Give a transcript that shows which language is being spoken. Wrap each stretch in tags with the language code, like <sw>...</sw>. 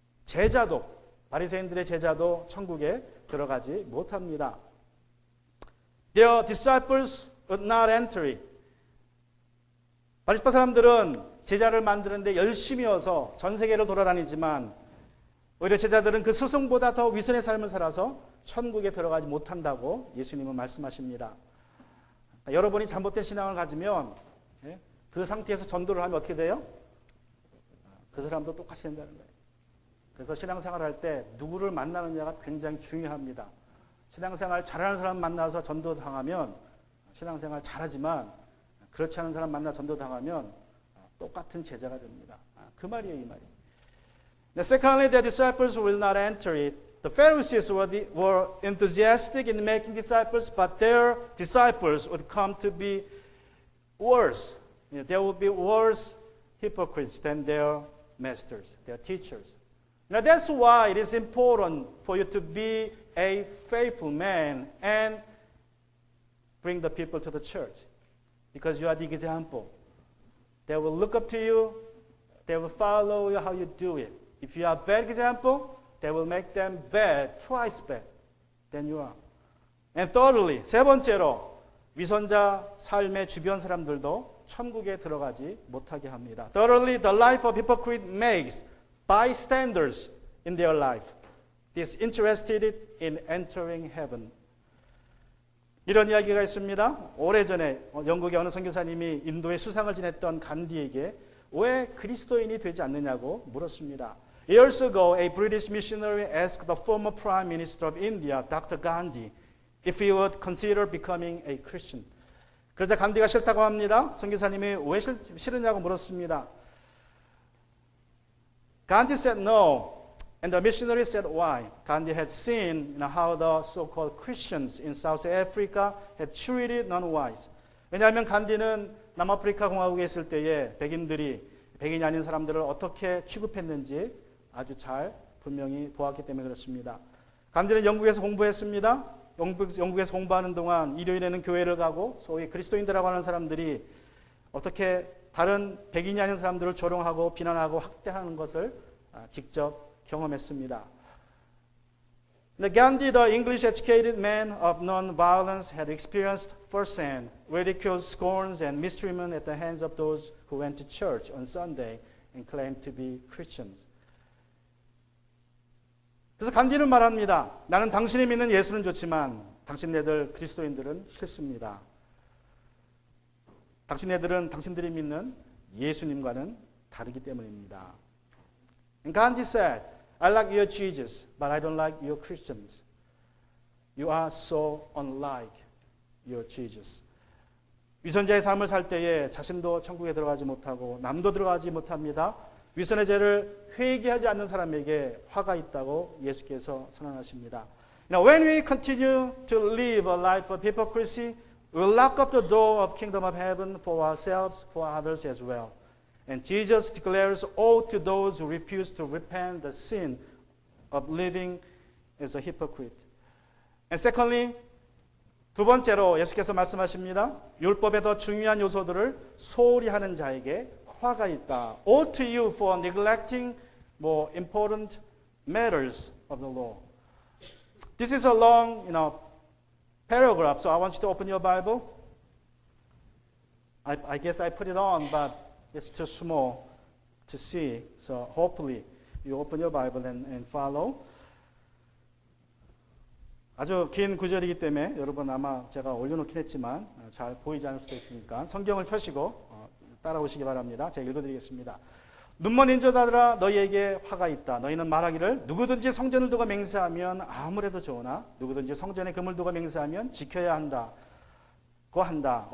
<ko>제자도, 바리새인들의 제자도 천국에 들어가지 못합니다.</ko> <en>Their disciples would not enter it.</en> <ko>바리새파 사람들은 제자를 만드는데 열심히여서 전 세계를 돌아다니지만 오히려 제자들은 그 스승보다 더 위선의 삶을 살아서 천국에 들어가지 못한다고 예수님은 말씀하십니다. 여러분이 잘못된 신앙을 가지면 그 상태에서 전도를 하면 어떻게 돼요? 그 사람도 똑같이 된다는 거예요. 그래서 신앙생활을 할 때 누구를 만나느냐가 굉장히 중요합니다. 신앙생활 잘하는 사람 만나서 전도당하면 신앙생활 잘하지만 그렇지 않은 사람 만나 전도당하면 똑같은 제자가 됩니다. 그 말이에요, 이 말이.</ko> <en>Secondly, the disciples will not enter it. The Pharisees were enthusiastic in making disciples, but their disciples would come to be worse. There would be worse hypocrites than their masters, their teachers. Now that's why it is important for you to be a faithful man and bring the people to the church. Because you are the example. They will look up to you. They will follow you how you do it. If you are a bad example, they will make them bad, twice bad than you are. And thirdly,</en> <ko>세 번째로 위선자 삶의 주변 사람들도 천국에 들어가지 못하게 합니다.</ko> <en>Thirdly, the life of hypocrite makes bystanders in their life disinterested in entering heaven.</en> <ko>이런 이야기가 있습니다. 오래전에 영국의 어느 선교사님이 인도에 수상을 지냈던 간디에게 왜 그리스도인이 되지 않느냐고 물었습니다.</ko> <en>Years ago, a British missionary asked the former Prime Minister of India, Dr. Gandhi, if he would consider becoming a Christian.</en> <ko>그러자 간디가 싫다고 합니다. 선교사님이 왜 싫으냐고 물었습니다.</ko> <en>Gandhi said no, and the missionary said why. Gandhi had seen how the so-called Christians in South Africa had treated non-whites.</en> <ko>왜냐하면 간디는 남아프리카 공화국에 있을 때에 백인이 아닌 사람들을 어떻게 취급했는지 아주 잘 분명히 보았기 때문에 그렇습니다. 간디는 영국에서 공부했습니다. 영국에서 공부하는 동안 일요일에는 교회를 가고 소위 그리스도인들이라고 하는 사람들이 어떻게 다른 백인이 아닌 사람들을 조롱하고 비난하고 학대하는 것을 직접 경험했습니다.</ko> <en>Gandhi, the English-educated man of non-violence, had experienced firsthand ridicule, scorns, and mistreatment at the hands of those who went to church on Sunday and claimed to be Christians.</en> <ko>그래서 간디는 말합니다. 나는 당신이 믿는 예수는 좋지만 당신네들 그리스도인들은 싫습니다. 당신들이 믿는 예수님과는 다르기 때문입니다.</ko> <en>And Gandhi said, I like your Jesus, but I don't like your Christians. You are so unlike your Jesus.</en> <ko>위선자의 삶을 살 때에 자신도 천국에 들어가지 못하고 남도 들어가지 못합니다. 위선의 죄를 회개하지 않는 사람에게 화가 있다고 예수께서 선언하십니다.</ko> <en>Now, when we continue to live a life of hypocrisy, we will lock up the door of kingdom of heaven for ourselves, for others as well. And Jesus declares woe to those who refuse to repent the sin of living as a hypocrite. And secondly,</en> <ko>두 번째로 예수께서 말씀하십니다. 율법의 더 중요한 요소들을 소홀히 하는 자에게 화가 있다.</ko> <en>Woe to you for neglecting more important matters of the law. This is a long, paragraph, so I want you to open your Bible. I guess I put it on, but it's too small to see. So hopefully you open your Bible and follow.</en> <ko>아주 긴 구절이기 때문에 여러분 아마 제가 올려놓긴 했지만 잘 보이지 않을 수도 있으니까 성경을 펴시고 따라오시기 바랍니다. 제가 읽어드리겠습니다. 눈먼 인자들아 너희에게 화가 있다. 너희는 말하기를 누구든지 성전을 두고 맹세하면 아무래도 좋으나 누구든지 성전에 금을 두고 맹세하면 지켜야 한다. 한다.</ko>